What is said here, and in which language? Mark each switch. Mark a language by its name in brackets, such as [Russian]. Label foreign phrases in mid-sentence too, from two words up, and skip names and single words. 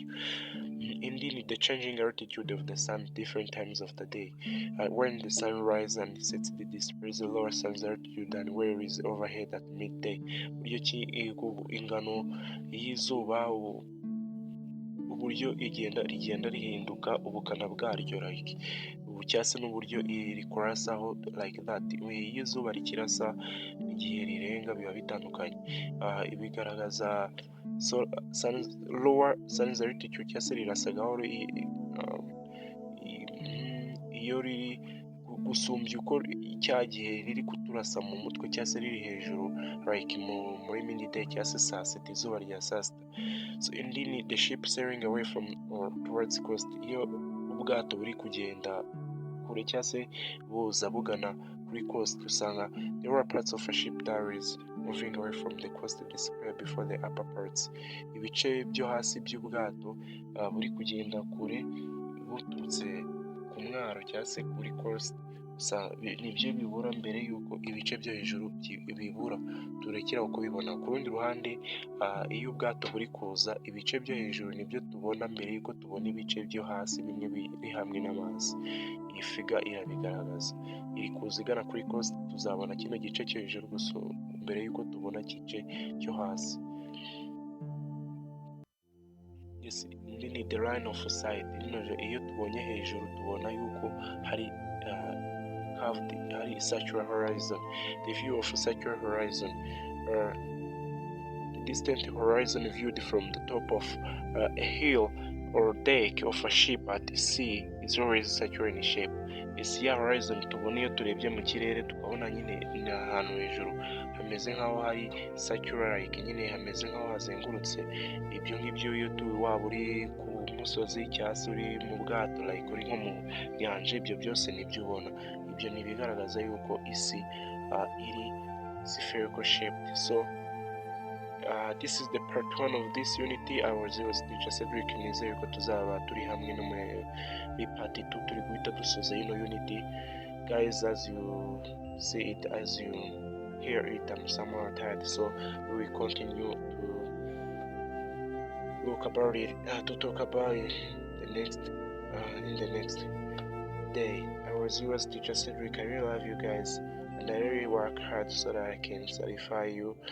[English] Indeed, the changing altitude of the sun different times of the day. When the sun rises and sets, it displays the lower sun's altitude and where is overhead at midday. [Kinyarwanda] Buryo ki ingano y'izuba uburyo rigenda rihinduka ubukana bwaryo, like ubu cyangwa se n'uburyo rikurasaho [English] like that. [Kinyarwanda] Iyo izuba rikirasa igihe rirenga biba bitandukanye. Ibigaragaza [English] lower sun's altitude [Kinyarwanda] cyangwa se rirasa gahoro iyo riri gusumbya uko cya gihe riri kuturasa mu mutwe cyangwa se riri hejuru, like muri midday cyangwa se saa sita, izuba rya saa sita. [English] So indeed the ship sailing away from or towards coast, [Kinyarwanda] iyo ubwato buri kugenda kure cyangwa se buza bugana kuri coast, usanga [English] there are parts of a ship that is moving away from the coast disappear before the upper parts. [Kinyarwanda] Ibice byo hasi by'ubwato buri kugenda kure buturutse ku mwaro cyangwa se kuri coast, nibyo bibura mbere y'uko ibice byo hejuru bibura, turekera kubibona. Ku rundi ruhande iyo ubwato buri kuza, ibice byo hejuru nibyo tubona mbere y'uko tubona ibice byo hasi bimwe biri hamwe n'amazi. Iyi figa irabigaragaza, iri kuza igana kuri coast, tuzabona kino gice cyo hejuru gusa mbere y'uko tubona igice cyo hasi. Yes, ni [English] the line of sight. [Kinyarwanda] Iyo tubonye hejuru tubona yuko hari hari [English] circular horizon. The view of circular horizon, the distant horizon viewed from the top of a hill or deck of a ship at sea is always circular in shape. [Kinyarwanda] Isi ya horizon tubona iyo turebye mu kirere tukabona nyine ni ahantu hejuru hameze nk'aho hari circular, like nyine hameze nk'aho hazengurutse. Ibyo ngibyo iyo waba uri ku musozi cyangwa se uri mu bwato, like uri nko mu nyanja, ibyo byose nibyo ubona. Ibyo ni ibigaragaza yuko isi iri [English] spherical shaped. So this is the part 1 of this unity. I was Teacher Cedric. [Kinyarwanda] Nizeye ko tuzaba turi hamwe no muri part 2 turi guhita dusoza ino unity. [English] Guys, as you see it, as you hear it, I'm somewhat tired, so we will continue to look about it, to talk about it in the next day. I was yours, Teacher Cedric. I really love you guys, and I really work hard so that I can satisfy you.